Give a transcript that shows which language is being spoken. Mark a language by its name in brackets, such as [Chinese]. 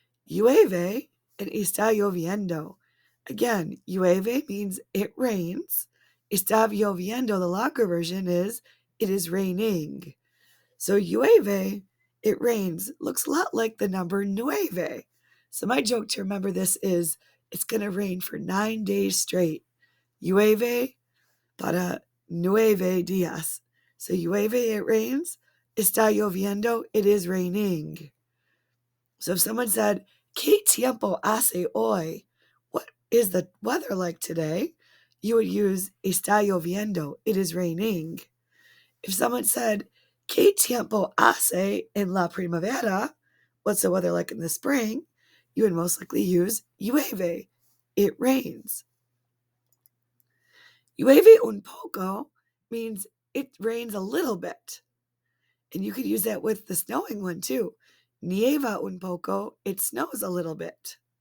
[English] Llueve and [Spanish] está lloviendo. [English] Again, llueve means it rains. [Spanish] Está lloviendo, [English] the longer version, is it is raining. So llueve, it rains, looks a lot like the number nueve. So my joke to remember this is it's going to rain for 9 days straight. [Spanish] Llueve para 9 días. [English] So llueve, it rains [Spanish] Está lloviendo, [English] it is raining. So if someone said, [Spanish] ¿Qué tiempo hace hoy? [English] What is the weather like today? You would use [Spanish] está lloviendo, [English] it is raining. If someone said, [Spanish] ¿Qué tiempo hace en la primavera? [English] What's the weather like in the spring? You would most likely use llueve, it rains. [Spanish] Llueve un poco [English] means it rains a little bit. And you could use that with the snowing one too. [Spanish] Nieva un poco, [English] it snows a little bit.